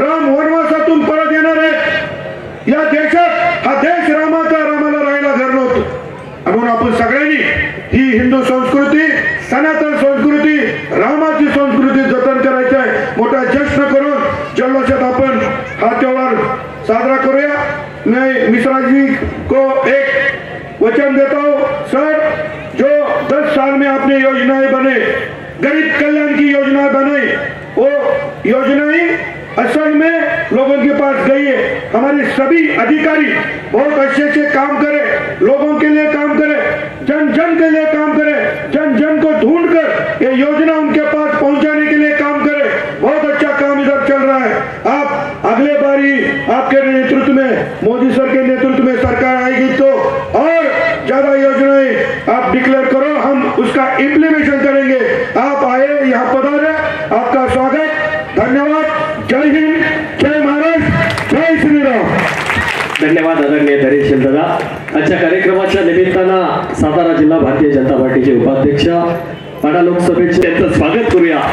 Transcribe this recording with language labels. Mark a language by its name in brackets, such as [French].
[Marathi] राम वनवासातून परत येणार आहेत. या देशात हा देश रामाचा, रामाला राहायला घर नव्हतं. म्हणून आपण सगळ्यांनी ही हिंदू संस्कृती, सनातन संस्कृती, रामाची संस्कृती जतन करायची आहे. मोठा जश्न करून जल्लोषात आपण हा त्योहार साजरा करूया. [Hindi] मैं मिश्रा जी को एक वचन देता हूँ. सर, जो 10 साल में आपने योजनाएं बने, गरीब कल्याण की योजना बनाई, वो योजनाएं असल में लोगों के पास गई है. हमारे सभी अधिकारी बहुत अच्छे से काम करें, लोगों के लिए काम करें, जन जन के लिए काम करें, जन जन को ढूंढकर ये योजना उनके पास पहुंचाने के लिए काम करें. बहुत अच्छा काम इधर चल रहा है. आप अगले बारी आपके नेतृत्व में, मोदी सर के नेतृत्व में सरकार आएगी तो और ज्यादा योजनाएं आप डिक्लेयर करो, हम उसका इम्प्लीमेंटेशन करेंगे. आप आए, यहाँ पधारे, आपका स्वागत. धन्यवाद. जय हिंद, जय महाराष्ट्र, जय श्रीराम. [Marathi] धन्यवाद आदरणीय धैर्यशील दादा. आजच्या कार्यक्रमाच्या निमित्तानं सातारा जिल्हा भारतीय जनता पार्टीचे उपाध्यक्ष, पाडा लोकसभेचे त्यांचं स्वागत करूया.